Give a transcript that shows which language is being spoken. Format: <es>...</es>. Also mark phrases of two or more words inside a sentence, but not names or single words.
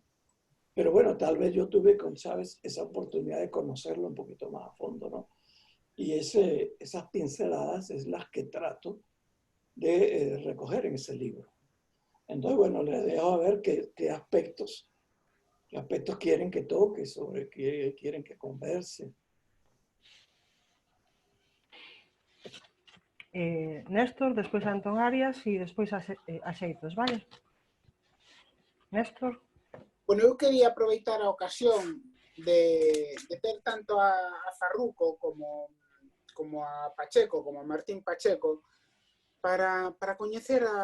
<es>Pero bueno, tal vez yo tuve con Chávez esa oportunidad de conocerlo un poquito más a fondo, ¿no? Y esas pinceladas es las que trato de recoger en ese libro. Entonces, bueno, les dejo a ver qué aspectos quieren que toque, sobre qué quieren que converse.</es> <gl>Néstor, despois Antón Arias e despois a Xeitos, vale? Néstor. Bueno, eu quería aproveitar a ocasión de ter tanto a Farruko como a Pacheco, como a Martín Pacheco, para coñecer</gl>